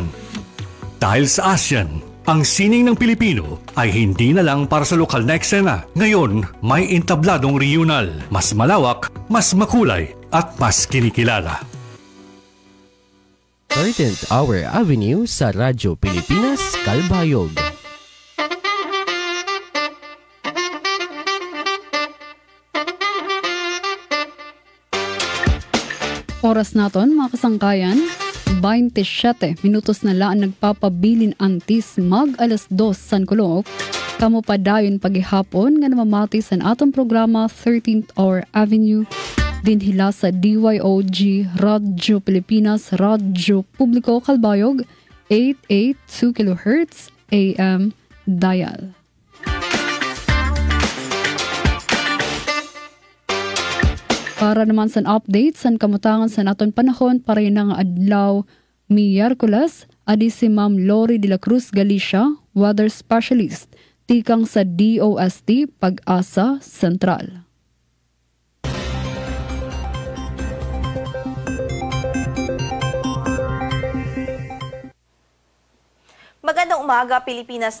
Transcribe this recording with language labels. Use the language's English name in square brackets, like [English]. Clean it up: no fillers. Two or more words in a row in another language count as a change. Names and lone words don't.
[Filipino] Dahil sa ASEAN, ang sining ng Pilipino ay hindi na lang para sa lokal na eksena. Ngayon, may entabladong regional, mas malawak, mas makulay, at mas kinikilala. 13th Hour Avenue sa Radyo Pilipinas, Calbayog. [Waray] Oras naton mga kasangkayan, 27 minutos na laan nagpapabilin antis mag alas 2 San Kulok. Kamo pa dayon paghihapon nga namamati sa atong programa 13th Hour Avenue dinhila sa DYOG Radyo Pilipinas Radyo Publiko Calbayog 882 kHz AM dial. Para naman sa update sa kamutangan sa naton panahon para ng adlaw Miyerkules, adi si Ma'am Lori de la Cruz Galicia, [English] weather specialist, [Waray] tikang sa DOST Pag-asa Sentral. [Filipino] Magandang umaga, Pilipinas.